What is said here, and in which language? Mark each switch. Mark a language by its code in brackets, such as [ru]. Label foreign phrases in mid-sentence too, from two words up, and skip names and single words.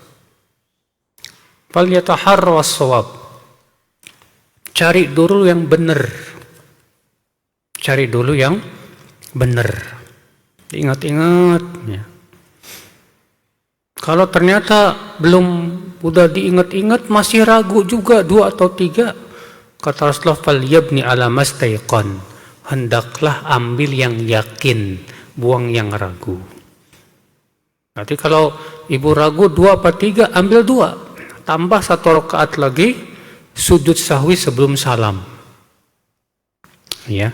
[ar] فليتحر الصواب. [id] Cari dulu yang benar. Cari dulu yang benar. Ingat-ingat ya. Kalau ternyata belum udah diingat-ingat masih ragu juga 2 atau 3, kata Rasulullah, [ar] فليبن على ما استيقن. [id] Hendaklah ambil yang yakin, buang yang ragu. Nanti kalau ibu ragu 2 apa 3, ambil 2. Tambah 1 rakaat lagi, sujud sahwi sebelum salam. Ya.